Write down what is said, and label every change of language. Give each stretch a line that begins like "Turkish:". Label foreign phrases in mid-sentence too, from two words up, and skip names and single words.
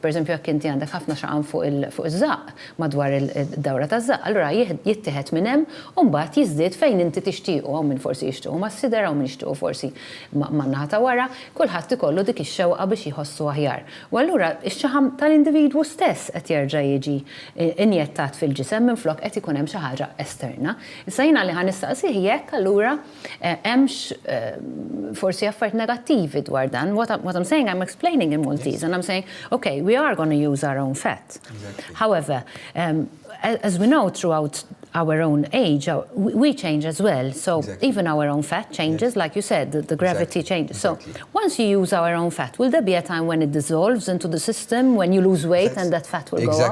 Maltese: Pereżempju jekk inti għandek ħafna xaħam fuq iż-żaq madwar id-dawra taż-żaq, allura jittieħed minn hemm u mbagħad jiżdied fejn inti tixtiequ hawn min forsi jixtiequ mas-sider hawn min jixtiequ forsi man-naħa ta' wara, kulħadd ikollu dik ix-xewqa biex jħossu aħjar. U allura x-xaħam tal-individwu stess qed jerġa' jiġi injettat fil-ġisem minflok qed ikun hemm xi ħaġa esterna. Issa jiena li ħanistaqsi jekk allura hemmx forsi affarijiet negattivi dwar dan.
English: What I'm saying, I'm explaining in Maltese, and I'm saying, okay, we are going to use our own fat. Exactly. However, as we know throughout our own age, we change as well. So even our own fat changes, like you said, the gravity changes. So once you use our own fat, will there be a time when it dissolves into the system, when you lose weight and that fat will go up?